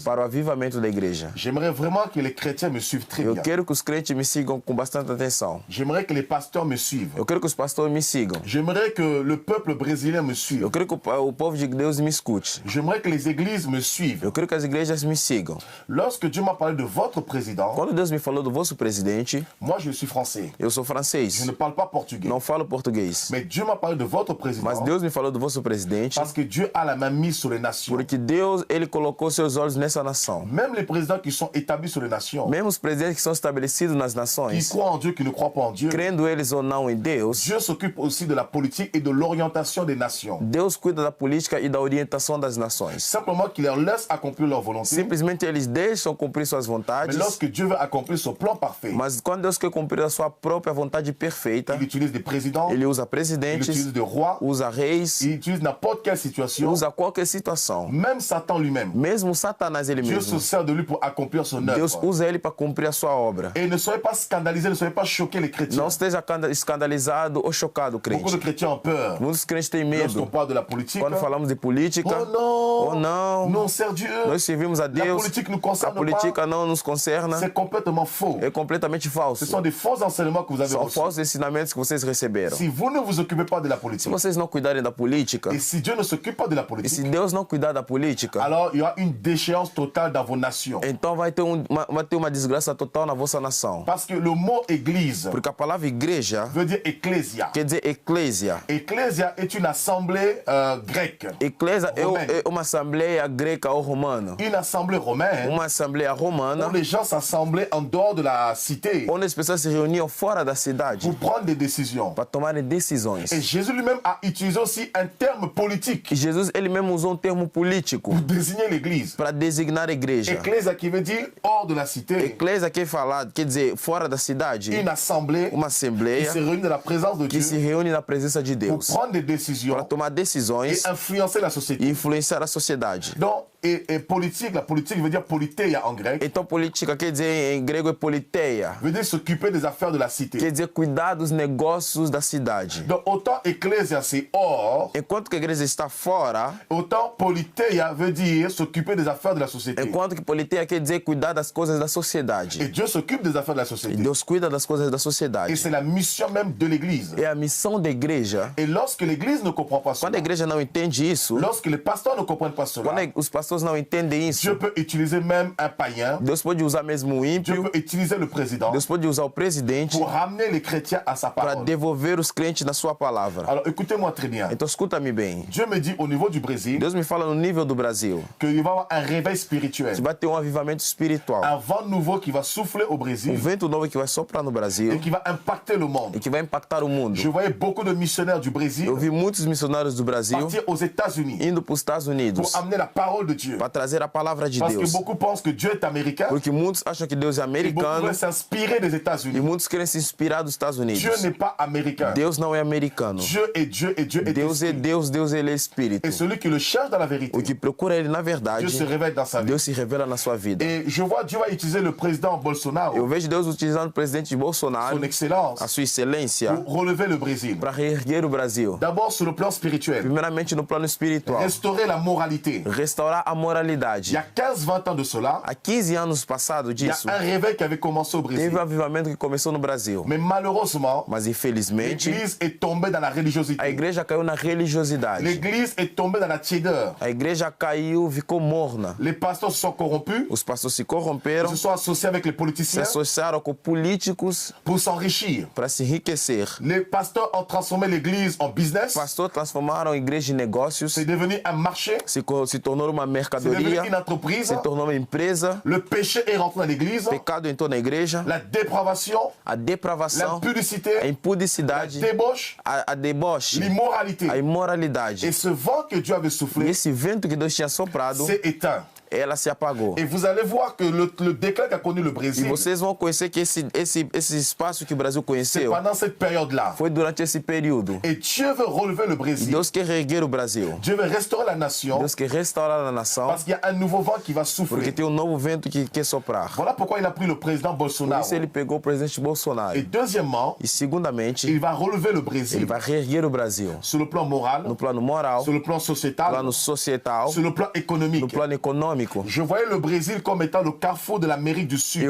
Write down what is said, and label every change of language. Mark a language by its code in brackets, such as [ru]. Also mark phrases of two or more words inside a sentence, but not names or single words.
[pt] para o avivamento da igreja. [fr] J'aimerais vraiment que les chrétiens me suivent très [pt] Eu [fr] bien. [pt] quero que os crentes me sigam com bastante atenção. [fr] J'aimerais que les pasteurs me suivent. [pt] Eu quero que os pastores me sigam. [fr] J'aimerais que le peuple brésilien me suive. [pt] Eu quero que o povo de Deus me escute. [fr] J'aimerais que les églises me suivent. [pt] Eu quero que as igrejas me sigam. [fr] Lorsque Dieu m'a parlé de votre président, [pt] Quando Deus me falou do vosso presidente, [fr] moi je suis français. [pt] eu sou [fr] Je [pt] francês, [fr] ne parle pas portugais. [pt] não falo português. [fr] Mais Dieu m'a parlé de votre président [pt] Mas Deus me falou do vosso presidente [fr] parce que Dieu a la main mise sur les nations. [pt] porque Deus, ele colocou seus olhos nessa nação. [fr] Même les présidents qui sont établis sur les nations, [pt] Mesmo os presidentes que são estabelecidos nas [fr] qui [pt] nações, [fr] croient en Dieu, qui ne croient pas en Dieu, [pt] crendo eles ou não em Deus, [fr] Dieu s'occupe aussi de la politique et de l'orientation des nations. [pt] Deus cuida da política e da orientação das nações. [fr] Simplement qu'il leur laisse accomplir leur volonté. [pt] Simplesmente eles deixam cumprir suas [fr] Mais [pt] vontades, [fr] lorsque Dieu veut accomplir son plan parfait, [pt] mas quando Deus quer cumprir a sua própria vontade perfeita, [fr] il utilise des présidents, [pt] ele usa [fr] il [pt] presidentes, [fr] utilise des rois, [pt] usa reis, [fr] il utilise n'importe quelle situation, [pt] usa qualquer situação. [fr] même Satan lui-même. [pt] Mesmo Satanás ele [fr] Dieu se [pt] mesmo, [fr] sert de lui pour accomplir son [pt] Deus [fr] œuvre. [pt] usa ele para cumprir a sua obra. [fr] Et ne soyez pas scandalisés, ne soyez pas choqués les chrétiens. [pt] Não esteja escandalizado ou chocado, [fr] Beaucoup de [pt] crente. [fr] chrétiens ont peur [pt] Muitos crentes têm [fr] lorsqu'on [pt] medo [fr] parle de la politique. [pt] quando falamos de política. [fr] Oh non, [pt] Oh não, [fr] nous on sert Dieu. [pt] nós servimos a [fr] La [pt] Deus. [fr] politique nous [pt] A [fr] concerne [pt] política [fr] pas. [pt] não nos concerna. [fr] C'est complètement faux. [pt] É completamente [fr] Ce [pt] falso. [fr] sont des faux enseignements que vous avez [pt] São [fr] reçus. [pt] falsos ensinamentos que vocês receberam. [fr] Si vous ne vous occupez pas de la [pt] Se [fr] politique, [pt] vocês não cuidarem da política, [fr] et si Dieu ne s'occupe pas de la [pt] e se [fr] politique, [pt] Deus não cuidar da [fr] il [pt] política, política, [fr] alors il y aura une déchéance totale dans vos nations. [pt] então vai ter uma desgraça total na vossa nação. [fr] Parce que le mot église [pt] Porque a palavra igreja [fr] veut dire ecclésia. [pt] quer dizer eclésia. [fr] Ecclésia est une assemblée grecque, [pt] Eclésia [fr] Romaine. [pt] é uma assembleia greca ou romana. [fr] une assemblée romaine [pt] Uma assembleia romana [fr] où les gens s'assemblaient en dehors de la cité [pt] onde as pessoas se reuniam fora da cidade [fr] pour prendre des décisions. [pt] para tomarem decisões. [fr] Et Jésus lui-même a utilisé aussi un terme politique [pt] E Jesus ele mesmo usou um termo político [fr] pour désigner l'église. [pt] para designar a igreja. [fr] Ecclésia qui veut dire hors de la cité, [pt] Eclésia quer dizer fora da cidade, [fr] une assemblée [pt] uma [fr] qui [pt] assembleia [fr] se réunit dans la présence de [pt] que se [fr] Dieu [pt] reúne na presença de [fr] pour [pt] Deus [fr] prendre des [pt] para [fr] décisions [pt] tomar decisões [fr] et influencer la société. [pt] e influenciar a sociedade. [fr] Donc, et politique, la politique veut dire politeia en grec, [pt] Então política quer dizer em grego é politeia, [fr] veut dire s'occuper des affaires de la cité. [pt] quer dizer cuidar dos negócios da cidade. [fr] Donc, autant ecclésia c'est hors, [pt] Enquanto que a igreja está fora, [fr] autant politeia veut dire s'occuper des affaires de la société. [pt] enquanto que politeia quer dizer cuidar das coisas da sociedade. [fr] Et Dieu s'occupe des affaires de la [pt] E [fr] société. [pt] Deus cuida das coisas da [fr] Et [pt] sociedade. [fr] c'est la mission même de l'église. [pt] É a missão da igreja. [fr] Et lorsque l'église ne comprend pas [pt] Quando [fr] cela, [pt] a igreja não entende isso, [fr] lorsque les pasteurs ne comprennent pas cela, [pt] quando os pastores não entendem isso, [fr] Dieu peut utiliser même un païen, [pt] Deus pode usar mesmo o [fr] Dieu [pt] ímpio, [fr] peut utiliser le président [pt] Deus pode usar o presidente [fr] pour ramener les chrétiens à sa [pt] para [fr] parole. [pt] devolver os crentes na sua palavra. [fr] Alors écoutez-moi très bien. [pt] Então escuta-me bem. [fr] Dieu me dit au niveau du Brésil [pt] Deus me fala no nível do Brasil [fr] qu'il va y avoir un réveil spirituel, [pt] que vai ter um avivamento espiritual. [fr] un vent nouveau qui va souffler au Brésil [pt] Vento novo que vai soprar no [fr] et [pt] Brasil [fr] qui va impacter le monde. [pt] e que vai impactar o mundo. [fr] Je voyais beaucoup de missionnaires du Brésil [pt] Eu vi muitos missionários do Brasil [fr] partir aux États-Unis [pt] indo para os Estados Unidos [fr] pour amener la parole de Dieu. [pt] para trazer a palavra de [fr] Parce que [pt] Deus. [fr] beaucoup pensent que Dieu est américain [pt] Porque muitos acham que Deus é [fr] et beaucoup [pt] americano [fr] veulent s'inspirer des [pt] e [fr] États-Unis. [pt] muitos querem se inspirar dos Estados Unidos. [fr] Dieu n'est pas américain. [pt] Deus não é americano. [fr] Dieu est Dieu et Dieu est [pt] Deus é [fr] esprit. [pt] Deus, Deus ele é espírito. [fr] Et celui qui le cherche dans la vérité, [pt] O que procura ele na verdade, [fr] Dieu se révèle dans sa vie. [pt] Deus se revela na sua vida. [fr] Et je vois Dieu va utiliser le président [pt] Eu Bolsonaro, vejo Deus utilizando o presidente Bolsonaro, [fr] son excellence, [pt] a sua excelência, [fr] pour relever le Brésil. [pt] para reerguer o Brasil. [fr] D'abord sur le plan spirituel, [pt] Primeiramente no plano espiritual, [fr] restaurer la moralité. [pt] restaurar a [fr] Il y [pt] moralidade. [fr] a 15-20 ans de cela, [pt] Há 15 anos passado [fr] il y a [pt] disso, [fr] un réveil qui avait commencé au Brésil. [pt] teve um avivamento que começou no Brasil. [fr] Mais malheureusement, [pt] Mas infelizmente, [fr] l'Église est tombée dans la [pt] a [fr] religiosité. [pt] igreja caiu na religiosidade. [fr] L'Église est tombée dans la tiédeur. [pt] A igreja caiu, ficou morna. [fr] Les pasteurs se sont corrompus, [pt] Os pastores se corromperam, [fr] se sont associés avec les [pt] se [fr] politiciens [pt] associaram com políticos [fr] pour s'enrichir. [pt] para se enriquecer. [fr] Les pasteurs ont transformé l'Église en business. [pt] Pastores transformaram a igreja em negócios, [fr] C'est devenu un marché, [pt] se tornou uma [fr] c'est devenu [pt] mercadoria, [fr] une entreprise. [pt] se tornou uma empresa. [fr] Le péché est rentré dans l'Église. [pt] Pecado entrou na igreja, [fr] La dépravation, [pt] a depravação, a [fr] l'impudicité, la [pt] impudicidade, [fr] débauche, [pt] a deboche, [fr] l'immoralité. [pt] a imoralidade. [fr] Et ce vent que Dieu avait [pt] E [fr] soufflé [pt] esse vento que Deus tinha soprado, [fr] s'est éteint. [pt] ela se apagou. [fr] Et vous allez voir que le déclin qu'a connu le [pt] E [fr] Brésil, [pt] vocês vão conhecer que esse espaço que o Brasil [fr] c'est [pt] conheceu [fr] pendant cette période-là. [pt] foi durante esse período. [fr] Et Dieu veut relever le [pt] E [fr] Brésil. [pt] Deus quer reerguer o Brasil. [fr] Dieu veut restaurer la nation [pt] Deus quer restaurar a nação, [fr] parce qu'il y a un nouveau vent qui va [pt] porque [fr] souffler. [pt] tem um novo vento que quer soprar. [fr] Voilà pourquoi il a pris le président [pt] Por Bolsonaro. isso ele pegou o presidente Bolsonaro. [fr] Et deuxièmement, [pt] E segundamente, [fr] il va relever le [pt] ele [fr] Brésil [pt] vai reerguer o Brasil [fr] sur le plan moral, [pt] no plano moral, [fr] sur le plan sociétal, [pt] plano societal, [fr] sur le plan [pt] no [fr] économique. [pt] plano econômico. [fr] Je voyais le Brésil comme étant le carrefour de l'Amérique du Sud,